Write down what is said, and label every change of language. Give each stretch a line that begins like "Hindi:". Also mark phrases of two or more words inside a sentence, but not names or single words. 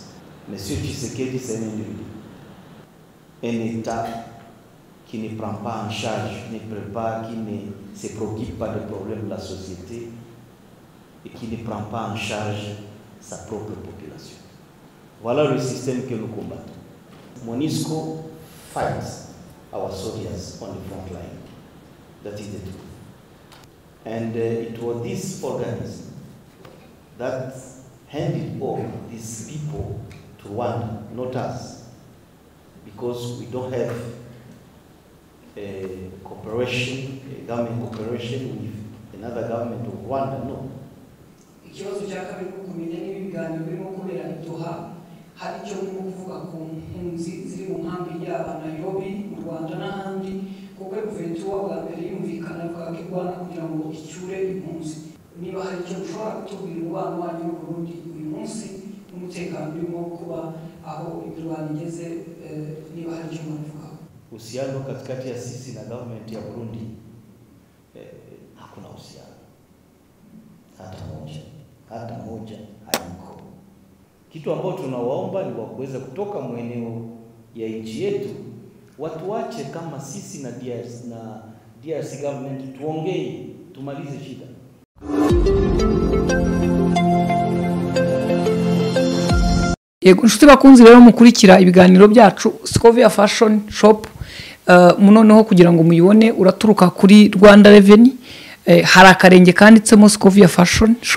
French: Monsieur Tshisekedi, c'est un individu. Un État qui ne prend pas en charge, qui ne prépare, qui ne se préoccupe pas des problèmes de la société et qui ne prend pas en charge sa propre population. Voilà le système que nous combattons.
English: MONUSCO fights our soldiers on the front line. That is the truth. And it was this organism that handed over these people to Rwanda, not us, because we don't have a cooperation, a government cooperation with another government of Rwanda, no.
Kinyarwanda: Ikibazo cyakabiri kumenya n'ibiganiro birimo kubera Doha hari cyo mu kuvuga ku mpunzi ziri mu nkambi y'aba Nairobi mu Rwanda n'ahandi kuko guverinoma bwa mbere yumvikana bwakirwana kugira ngo icyure impunzi niba hari cyo ushobora kutubwira umubano wanyu n'u Burundi uyu munsi n'umutekano urimo kuba aho imirwano igeze niba hari cyo muvuga.
Swahili: Uhusiano katikati ya sisi na government ya Burundi hakuna uhusiano hata moja haiko. Kitu ambacho tunawaomba ni kuweza kutoka mweneo ya nchi yetu, watu wache kama sisi na DRC government tuongee, tumalize shida.
Kinyarwanda: Yego nshuti bakunzi rero mukurikira ibiganiro byacu Scovia Fashion Shop munoneho kugira ngo muyibone uraturuka kuri Rwanda Revenue hari akarenge kanditsemo Scovia Fashion Shop